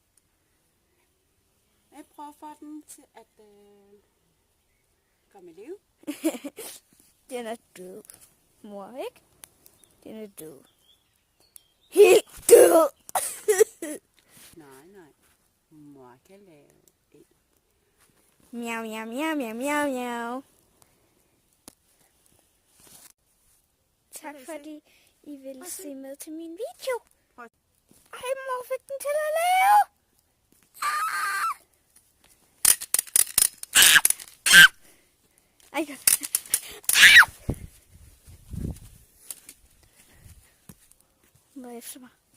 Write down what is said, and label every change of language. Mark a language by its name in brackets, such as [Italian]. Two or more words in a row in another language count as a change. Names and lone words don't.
[Danish] Jeg prøver at få den til at komme i liv. Den er død, mor, ikke? Den er død. Helt død! Nej. Mor kan lave en. Miau, miau, miau, miau, miau, miau. Tak fordi I ville se med til min video. Ej, mor fik den til at lave. Ej, må jeg efter mig.